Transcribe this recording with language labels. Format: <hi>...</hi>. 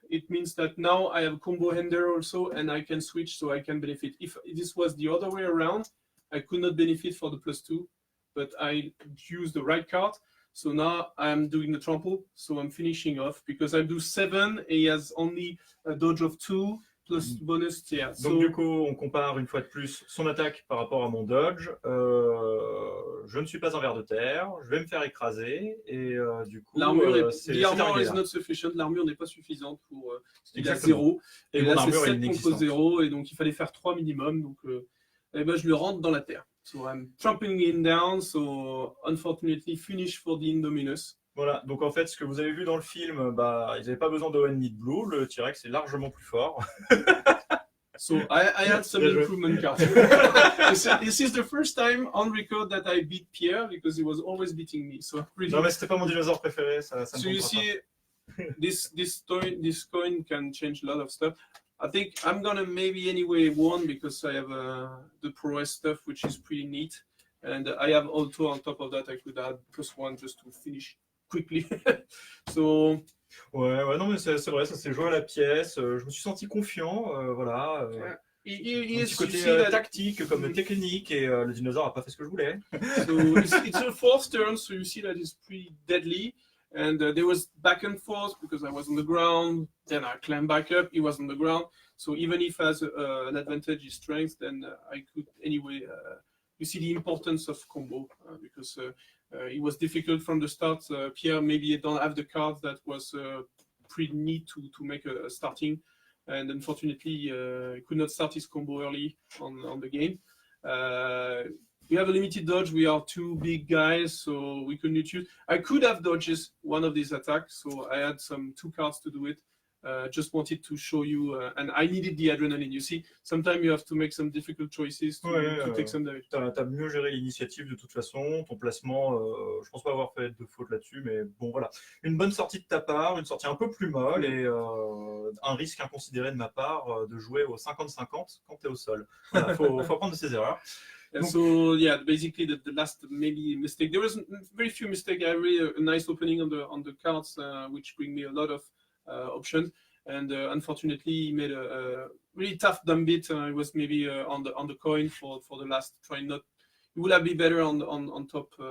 <en>It means that now I have combo hander also, and I can switch, so I can benefit. If this was the other way around, I could not benefit for the +2, but I use the right card. So now I'm doing the trample, so I'm finishing off because I do 7. He has only a dodge of 2 plus bonus. Yeah.</en> <fr>Donc du coup, on compare une fois de plus son attaque par rapport à mon dodge. Je ne suis pas un ver de terre, je vais me faire écraser et du coup, l'armure c'est</fr> <en>is not sufficient.</en> <fr>L'armure n'est pas suffisante pour il a 0. Et là c'est 7 contre 0 et donc il fallait faire 3 minimum. Donc je le rentre dans la terre.</fr> <en>So I'm trampling him down. So unfortunately finish for the Indominus.</en> <fr>Voilà, donc en fait, ce que vous avez vu dans le film, ils n'avaient pas besoin d'Owen ni de Blue, le T-Rex est largement plus fort.</fr> <en>So I had some improvement cards. This is the first time on record that I beat Pierre because he was always beating me. So really...</en> <fr>Non mais c'était pas mon dinosaure préféré, ça</fr> <en>So you see, this coin can change a lot of stuff. I think I'm gonna maybe anyway won because I have the prowess stuff, which is pretty neat. And I have also on top of that, I could add +1 just to finish quickly. So</en> <fr>Ouais, non, mais c'est vrai, ça s'est joué à la pièce. Je me suis senti confiant, voilà. Un petit côté tactique comme technique, et le dinosaure n'a pas fait ce que je voulais.</fr> <en>So it's a fourth turn, so you see that it's pretty deadly. And there was back and forth because I was on the ground, then I climbed back up, he was on the ground. So even if has an advantage in strength, then I could anyway. You see the importance of combo because it was difficult from the start. Pierre maybe don't have the cards that was pretty neat to make a starting. And unfortunately, he could not start his combo early on the game. We have a limited dodge. We are two big guys, so we couldn't choose. I could have dodges one of these attacks, so I had two cards to do it. Just wanted to show you, and I needed the adrenaline. You see, sometimes you have to make some difficult choices to take some damage.</en> <fr>T'as mieux géré l'initiative de toute façon, ton placement, je pense pas avoir fait de faute là-dessus, mais bon voilà. Une bonne sortie de ta part, une sortie un peu plus molle et un risque inconsidéré de ma part de jouer au 50-50 quand t'es au sol. Voilà, faut apprendre de ses erreurs.</fr> <en>And so yeah, basically the last maybe mistake. There was very few mistakes. I really a nice opening on the cards, which bring me a lot of options. And unfortunately, he made a really tough dumb bit. It was maybe on the coin for the last try. Not it would have been better on top.</en>